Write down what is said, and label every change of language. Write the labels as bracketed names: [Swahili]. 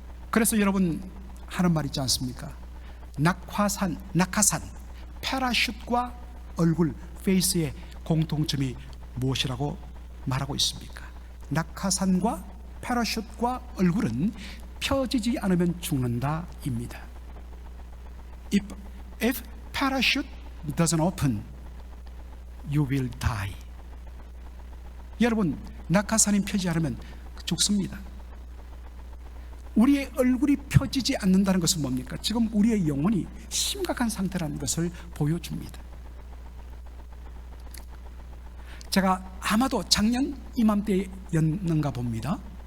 [Korean] 그래서 여러분 하는 말 있지 않습니까? 낙하산, 패러슛과 얼굴, 페이스의 공통점이 무엇이라고 말하고 있습니까? 낙하산과 패러슛과 얼굴은 펴지지 않으면 죽는다입니다. [English] If parachute doesn't open, you will die. [Korean] 여러분, 낙하산이 펴지지 않으면 죽습니다. 우리의 얼굴이 펴지지 않는다는 것은 뭡니까? 지금 우리의 영혼이 심각한 상태라는 것을 보여줍니다. 제가 아마도 작년 이맘때였는가 봅니다.